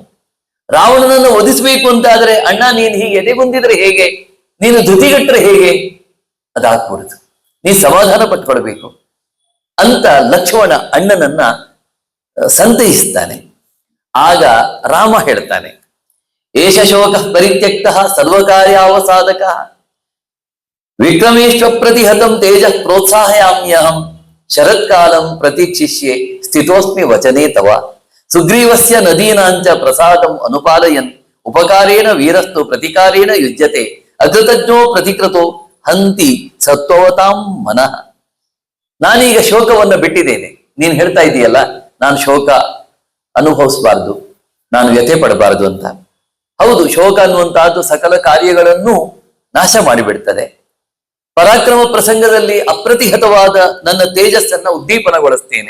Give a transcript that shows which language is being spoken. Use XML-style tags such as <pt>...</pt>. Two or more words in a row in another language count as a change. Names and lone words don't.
<kn>ರಾವಣನನ್ನು ವಧಿಸಬೇಕು ಅಂತಾದ್ರೆ ಅಣ್ಣ ನೀನು ಹೀಗೆ ಎದೆಗುಂದಿದ್ರೆ ಹೇಗೆ? ನೀನು ಧೃತಿಗಟ್ಟರೆ ಹೇಗೆ? ಅದಾಗ್ಬಿಡುದು. ನೀ ಸಮಾಧಾನ ಪಟ್ಕೊಳ್ಬೇಕು ಅಂತ ಲಕ್ಷ್ಮಣ ಅಣ್ಣನನ್ನ ಸಂತೈಸ್ತಾನೆ. ಆಗ ರಾಮ ಹೇಳ್ತಾನೆ,</kn> <sa>ಏಷ ಶೋಕ ಪರಿತ್ಯಕ್ತ ಸರ್ವಕಾರ್ಯಾವಸಾಧಕ ವಿಕ್ರಮೇಶ್ವ ಪ್ರತಿಹತಂ ತೇಜ ಪ್ರೋತ್ಸಾಹಯಾಮ್ಯಹಂ ಶರತ್ಕಾಲಂ ಪ್ರತೀಕ್ಷಿಷ್ಯೆ ಸ್ಥಿತೋಸ್ಮಿ ವಚನೇ ತವ ಸುಗ್ರೀವಸ್ಯ ನದೀನಾಂಚ ಪ್ರಸಾದಂ ಅನುಪಾಲಯನ್ ಉಪಕಾರೇಣ ವೀರಸ್ತು ಪ್ರತಿಕಾರೇಣ ಯುಜ್ಯತೆ ಅಕೃತಜ್ಞೋ ಪ್ರತಿಕೃತೋ ಹಂತಿ ಸತ್ವವತಾಂ ಮನಃ.</sa> <kn>ನಾನೀಗ ಶೋಕವನ್ನ ಬಿಟ್ಟಿದ್ದೇನೆ. ನೀನ್ ಹೇಳ್ತಾ ಇದೀಯಲ್ಲ, ನಾನು ಶೋಕ ಅನುಭವಿಸಬಾರ್ದು, ನಾನು ವ್ಯಥೆ ಪಡಬಾರದು ಅಂತ. ಹೌದು, ಶೋಕ ಅನ್ನುವಂತಹದ್ದು ಸಕಲ ಕಾರ್ಯಗಳನ್ನು ನಾಶ ಮಾಡಿಬಿಡ್ತದೆ. ಪರಾಕ್ರಮ ಪ್ರಸಂಗದಲ್ಲಿ ಅಪ್ರತಿಹತವಾದ ನನ್ನ ತೇಜಸ್ಸನ್ನ ಉದ್ದೀಪನಗೊಳಿಸ್ತೇನೆ.</kn>